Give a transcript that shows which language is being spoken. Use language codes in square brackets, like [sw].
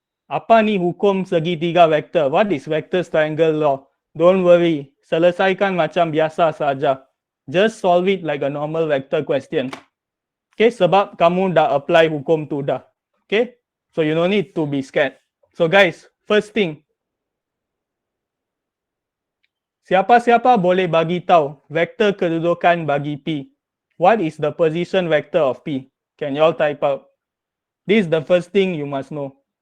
[ms] Apa ni hukum segitiga vektor? [en] What is vector triangle law? Don't worry. [ms] Selesaikan macam biasa saja. [en] Just solve it like a normal vector question. Okay, [ms] sebab kamu dah apply hukum tu dah. [en] Okay, so you no need to be scared. So guys, first thing. [ms] Siapa-siapa boleh bagi tahu vektor kedudukan bagi P. [en] What is the position vector of P? Can you all type out? This is the first thing you must know.